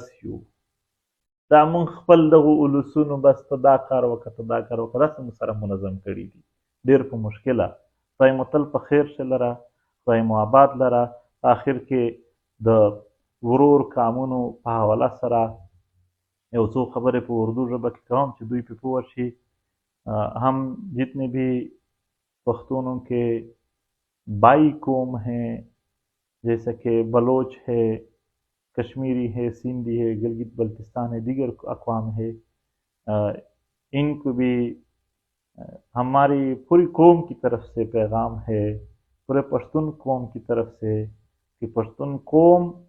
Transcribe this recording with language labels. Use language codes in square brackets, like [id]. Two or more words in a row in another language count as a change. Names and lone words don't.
[ps] یو دا موږ خپل دغو ولسونو بس ته دا کار وکړه ته دا کار وکړه داسې موږ سره منظم کړي دي ډېر په مشکله خدای مو تل په خیر شه لره خدای مو آباد لره په آخر کې د ورور کامونو په حواله سره یو څو خبرې په اردو ژبه کې کوم چې دوی پې پوه شي [ur] ہم جتنے بھی پختونوں کے بائی قوم ہیں جیسے کہ بلوچ ہے کشمیری ہے سندھی ہے گلگت بلتستان ہے دیگر اقوام ہے انکو بھی ہماری پوری قوم کی طرف سے پیغام ہے پورے پشتون قوم کی طرف سے کہ پشتون قوم की तरफ से कि पश्तून कौम